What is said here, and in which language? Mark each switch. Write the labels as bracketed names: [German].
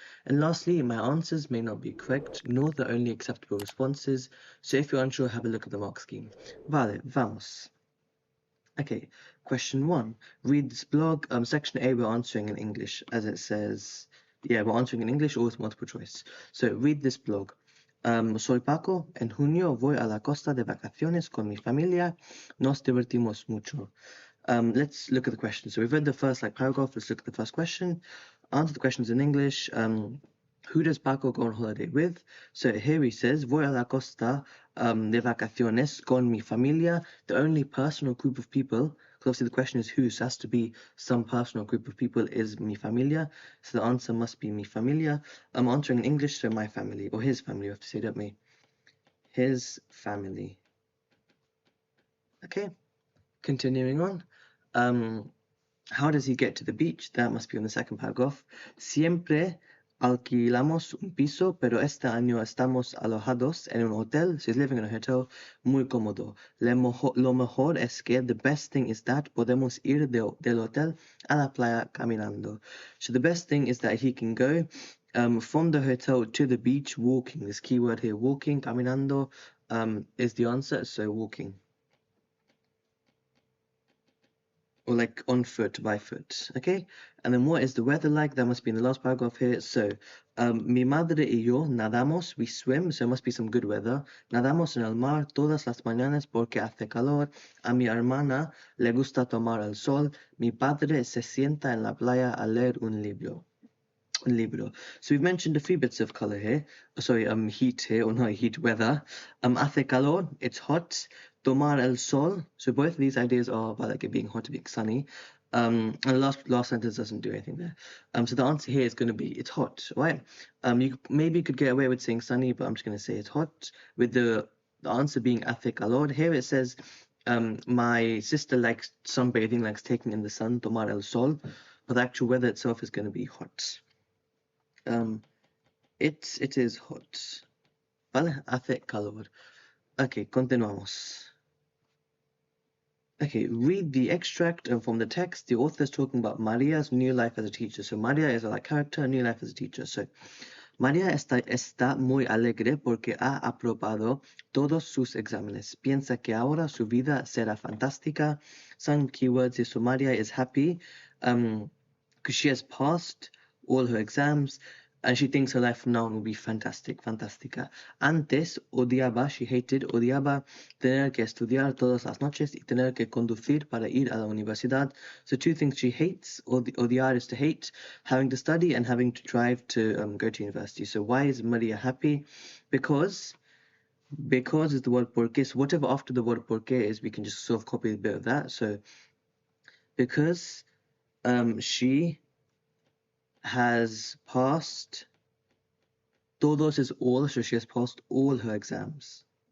[English] And lastly, my answers may not be correct, nor the only acceptable responses, so if you're unsure, have a look at the mark scheme. [Spanish] Vale, vamos. [English] Okay, question 1. Read this blog. Section A, we're answering in English, as it says. Yeah, we're answering in English or with multiple choice. So, read this blog. [Spanish] Soy Paco. En junio voy a la costa de vacaciones con mi familia. Nos divertimos mucho. [English] Let's look at the question. So we've read the first paragraph. Let's look at the first question. Answer the questions in English. Who does Paco go on holiday with? So here he says, [Spanish] voy a la costa de vacaciones con mi familia. [English] The only personal group of people, because obviously the question is who, so it has to be some personal group of people, is mi familia. So the answer must be mi familia. I'm answering in English, so my family, or his family, you have to say, don't we? His family. Okay, continuing on. How does he get to the beach? That must be on the second paragraph. [Spanish] Siempre alquilamos un piso, pero este año estamos alojados en un hotel. [English] So he's living in a hotel, [Spanish] muy cómodo. Lo mejor es que, [English] the best thing is that, [Spanish] podemos ir del hotel a la playa caminando. [English] So the best thing is that he can go from the hotel to the beach walking. This keyword here, walking, caminando, is the answer, so walking. Or on foot, by foot, okay? And then what is the weather like? That must be in the last paragraph here. So, [Spanish] mi madre y yo nadamos, [English] we swim, so it must be some good weather. [Spanish] Nadamos en el mar todas las mañanas porque hace calor. A mi hermana le gusta tomar el sol. Mi padre se sienta en la playa a leer un libro. [English] So we've mentioned a few bits of color here. Heat here, or not heat, weather. [Spanish] Hace calor, [English] it's hot. [Spanish] Tomar el sol. [English] So both of these ideas are about it being hot, being sunny. And the last sentence doesn't do anything there. So the answer here is going to be it's hot, right? You maybe could get away with saying sunny, but I'm just going to say it's hot. With the answer being [Spanish] hace calor. [English] Here it says my sister likes sunbathing, likes taking in the sun, [Spanish] tomar el sol. [English] But the actual weather itself is going to be hot. It is hot. [Spanish] Vale, hace calor. [English] Okay, continuamos. Okay, read the extract from the text. The author is talking about Maria's new life as a teacher. So Maria is a character, new life as a teacher. [Spanish] So María está muy alegre porque ha aprobado todos sus exámenes. Piensa que ahora su vida será fantástica. [English] Some keywords. So María is happy because she has passed all her exams, and she thinks her life from now on will be fantastic, fantástica. [Spanish] Antes odiaba, [English] she hated, [Spanish] odiaba tener que estudiar todas las noches y tener que conducir para ir a la universidad. [English] So two things she hates, odiar is to hate, having to study and having to drive to go to university. So why is Maria happy? Because is the word porque. So whatever after the word porque is, we can just sort of copy a bit of that. So because she has passed, todos is all, so she has passed all her exams.